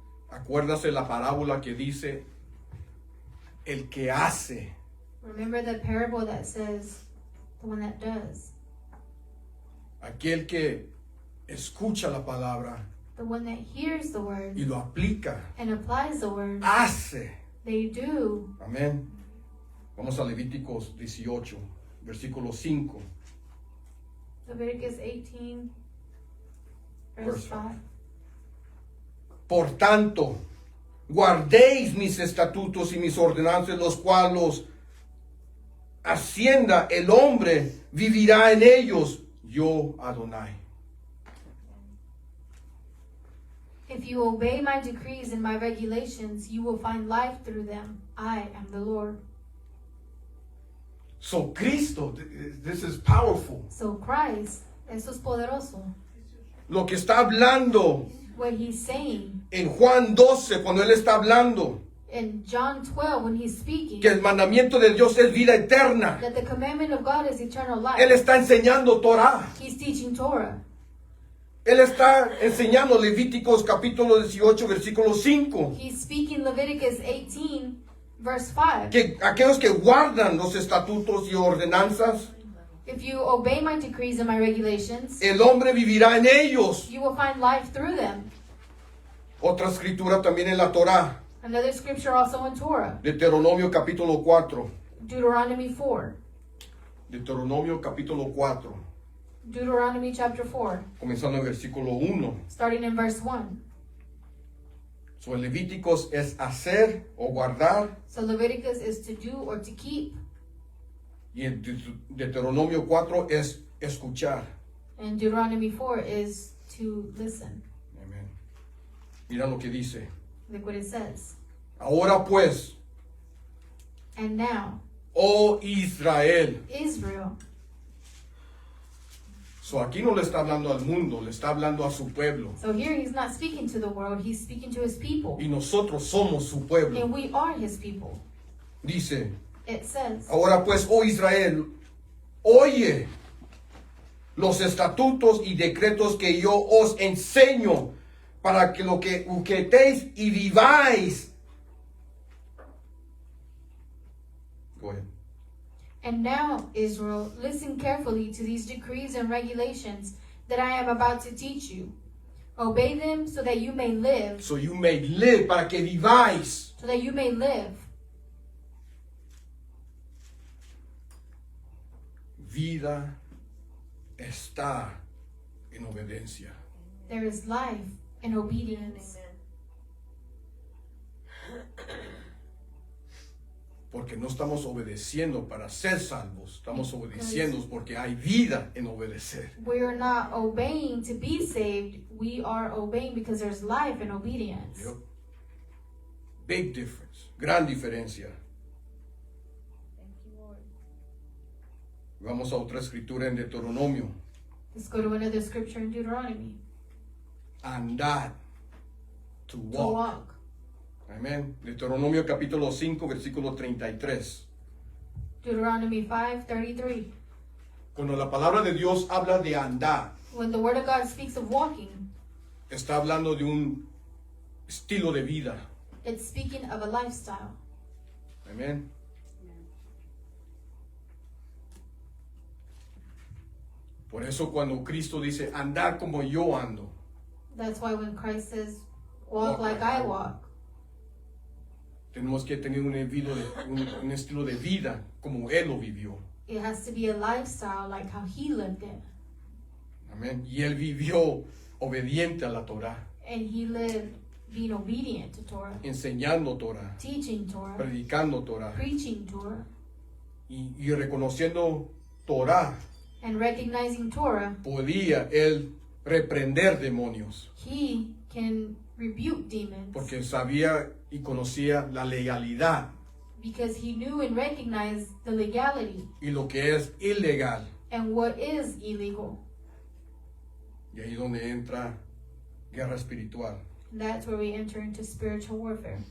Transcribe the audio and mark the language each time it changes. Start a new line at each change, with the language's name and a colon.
Spanish: Acuérdase la parábola que dice el que hace.
English: Remember the parable that says, the one that does,
Spanish: Aquel que escucha la palabra
English: the one that hears the word
Spanish: y lo aplica.
English: and applies the word.
Spanish: Hace.
English: They do.
Spanish: Amén. Vamos a Levíticos 18, versículo 5.
English: Leviticus 18, verse Verse 5.
Spanish: Por tanto, guardéis mis estatutos y mis ordenanzas, los cuales hacienda el hombre vivirá en ellos, yo Adonai.
English: If you obey my decrees and my regulations, you will find life through them. I am the Lord. So Cristo, this is powerful.
Spanish: So Christ, eso es poderoso. Lo que está hablando
English: What he's saying
Spanish: en Juan 12, cuando él está hablando
English: in John 12, when he's speaking,
Spanish: que el mandamiento de Dios es vida eterna,
English: that the commandment of God is eternal life.
Spanish: él está enseñando Torah.
English: He's teaching Torah.
Spanish: Él está enseñando Levíticos capítulo 18, versículo 5.
English: He's speaking Leviticus 18, verse 5.
Spanish: Que aquellos que guardan los estatutos y ordenanzas,
English: If you obey my decrees and my regulations,
Spanish: el hombre vivirá en ellos.
English: you will find life through them.
Spanish: Otra escritura también en la Torah,
English: Another scripture also in Torah,
Spanish: Deuteronomio capítulo 4.
English: Deuteronomy 4.
Spanish: Deuteronomio capítulo 4,
English: Deuteronomy chapter 4,
Spanish: comenzando en versículo 1.
English: starting in verse 1.
Spanish: So, el Levíticos es hacer o guardar,
English: So Leviticus is to do or to keep,
Spanish: y el Deuteronomio 4 es escuchar.
English: and Deuteronomy 4 is to listen.
Spanish: Amén. Mira lo que dice.
English: Look what it says.
Spanish: Ahora pues,
English: And now,
Spanish: oh Israel.
English: Israel.
Spanish: So, aquí no le está hablando al mundo, le está hablando a su pueblo.
English: So here he's not speaking to the world, he's speaking to his people.
Spanish: Y nosotros somos su pueblo.
English: And we are his people.
Spanish: Dice,
English: It says,
Spanish: ahora pues, oh Israel, oye los estatutos y decretos que yo os enseño para que lo que uquetéis y viváis.
English: Go ahead. And now, Israel, listen carefully to these decrees and regulations that I am about to teach you. Obey them so that you may live, So you may live,
Spanish: para que viváis.
English: so that you may live.
Spanish: Vida está en obediencia.
English: There is life in obedience.
Spanish: Porque no estamos obedeciendo para ser salvos, estamos obedeciendo porque hay vida en obedecer.
English: We are not obeying to be saved. We are obeying because there's life in obedience. Yep. Big difference,
Spanish: gran diferencia.
English: Thank you, Lord.
Spanish: Vamos a otra escritura en Deuteronomio.
English: Let's go to another scripture in Deuteronomy.
Spanish: Andad,
English: to walk. walk.
Spanish: Amén. Deuteronomio capítulo 5, versículo 33.
English: Deuteronomy 5:33.
Spanish: Cuando la palabra de Dios habla de andar,
English: When the word of God speaks of walking,
Spanish: está hablando de un estilo de vida.
English: It's speaking of a lifestyle.
Spanish: Amén. Por eso cuando Cristo dice, andad como yo ando,
English: That's why when Christ says, walk like I walk,
Spanish: tenemos que tener un estilo de vida como Él lo vivió.
English: it has to be a lifestyle like how he lived it.
Spanish: Amén. Y Él vivió obediente a la Torah,
English: And he lived being obedient to Torah,
Spanish: enseñando Torah,
English: teaching Torah,
Spanish: predicando Torah
English: preaching Torah,
Spanish: y reconociendo Torah.
English: and recognizing Torah.
Spanish: Podía Él reprender demonios
English: He can rebuke demons
Spanish: porque sabía y conocía la legalidad
English: because he knew and recognized the legality
Spanish: y lo que es ilegal.
English: and what is illegal.
Spanish: Y ahí donde entra guerra espiritual.
English: That's where we enter into spiritual warfare.